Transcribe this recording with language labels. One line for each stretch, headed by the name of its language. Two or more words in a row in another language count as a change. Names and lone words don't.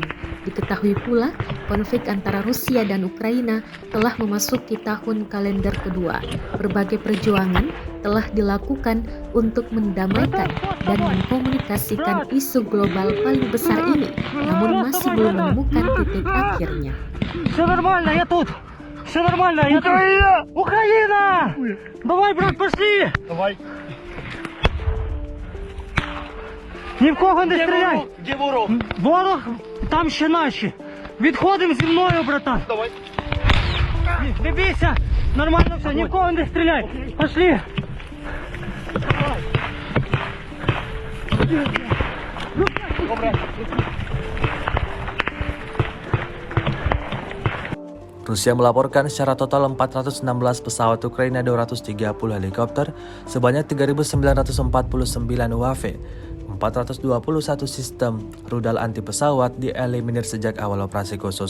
Indonesian: Diketahui pula, konflik antara Rusia dan Ukraina telah memasuki tahun kalender kedua. Berbagai perjuangan telah dilakukan untuk mendamaikan dan mengkomunikasikan isu global paling besar ini, namun masih belum menemukan titik akhirnya.
Russian: Все нормально, я тут. Все нормально, я тут. Украина! Давай, брат, пошли. Давай.
Ukrainian: Ні в кого не стріляй. Де ворог? Ворог, там ще наші. Відходимо зі мною, братан. Давай. Не бійся. Нормально все, ні в кого не стріляй.
Russian: Пошли.
Ukrainian: Добре.
Indonesian: Rusia melaporkan secara total 416 pesawat Ukraina, 230 helikopter, sebanyak 3.949 UAV, 421 sistem rudal anti pesawat dieliminir sejak awal operasi khusus.